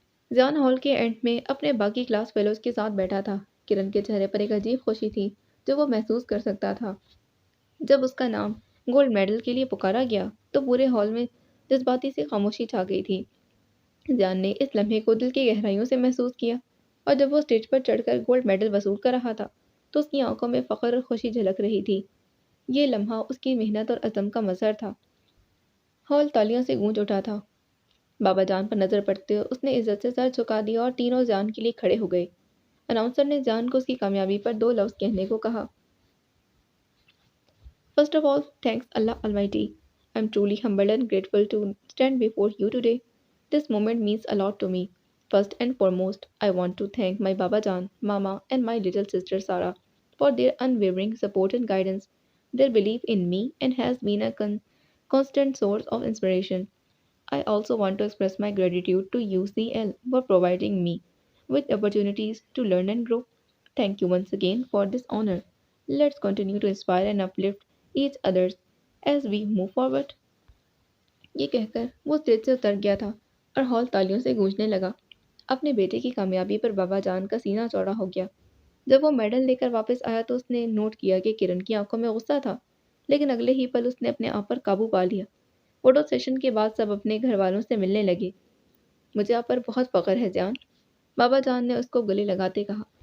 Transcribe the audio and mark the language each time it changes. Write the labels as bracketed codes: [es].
[ur] جان hall کے and میں اپنے باقی کلاس فیلوز کے ساتھ بیٹھا تھا۔ کرن کے چہرے پر ایک عجیب خوشی تھی جو وہ محسوس کر سکتا تھا۔ جب اس کا نام گولڈ میڈل کے لیے پکارا گیا تو پورے ہال میں جذباتی سی خاموشی چھا گئی تھی۔ جان نے اس لمحے کو دل کی گہرائیوں سے محسوس کیا، اور جب وہ اسٹیج پر چڑھ کر گولڈ میڈل وصول کر رہا تھا تو اس کی آنکھوں میں فخر اور خوشی جھلک رہی تھی۔ یہ لمحہ اس کی محنت اور عزم کا مظہر تھا۔ ہال تالیوں سے گونج اٹھا تھا۔ بابا جان پر نظر پڑتے اس نے عزت سے سر جھکا دیا اور تینوں جان کے لیے کھڑے ہو گئے۔ اناؤنسر نے جان کو اس کی کامیابی پر 2 لفظ کہنے کو کہا۔ [en] First of all, thanks Allah Almighty. I'm truly humbled and grateful to stand before you today. This moment means a lot to me. First and foremost, I want to thank my Baba Jan, Mama, and my little sister Sara for their unwavering support and guidance. Their belief in me and has been a constant source of inspiration. I also want to express my gratitude to UCL for providing me with opportunities to learn and grow. Thank you once again for this honor. Let's continue to inspire and uplift each others as we move forward. [ur] یہ کہہ کر وہ stage سے اتر گیا تھا اور hall تالیوں سے گونجنے لگا۔ اپنے بیٹے کی کامیابی پر بابا جان کا سینہ چوڑا ہو گیا۔ جب وہ میڈل لے کر واپس آیا تو اس نے نوٹ کیا کہ کرن کی آنکھوں میں غصہ تھا، لیکن اگلے ہی پل اس نے اپنے آپ پر قابو پا لیا۔ فوٹو سیشن کے بعد سب اپنے گھر والوں سے ملنے لگے۔ مجھے آپ پر بہت فخر ہے جان، بابا جان نے اس کو گلے لگاتے کہا۔